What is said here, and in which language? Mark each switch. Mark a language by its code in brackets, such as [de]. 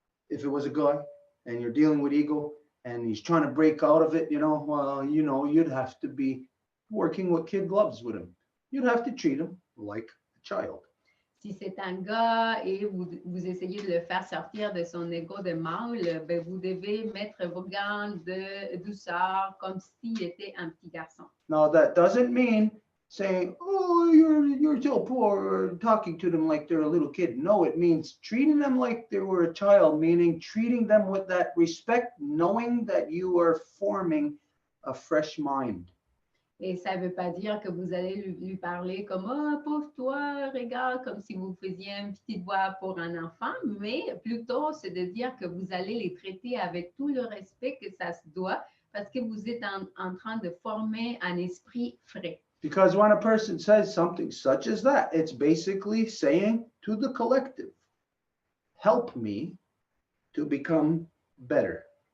[en] If it was a guy and you're dealing with ego and he's trying to break out of it, you'd have to be working with kid gloves with him. You'd have to treat him like a child. [fr] Si c'est un gars et vous essayez de le faire sortir de son ego de mâle, ben vous devez mettre vos gants de douceur comme s'il était un petit garçon. [en] Now that doesn't mean saying, oh, you're so poor, or talking to them like they're a little kid. No, it means treating them like they were a child, meaning treating them with that respect, knowing that you are forming a fresh mind. [fr] Et ça ne veut pas dire que vous allez lui parler comme « Oh, pauvre toi, regarde », comme si vous faisiez une petite voix pour un enfant, mais plutôt c'est de dire que vous allez les traiter avec tout le respect que ça se doit, parce que vous êtes en train de former un esprit frais. [en] Because when a person says something such as that, it's basically saying to the collective, help me to become better.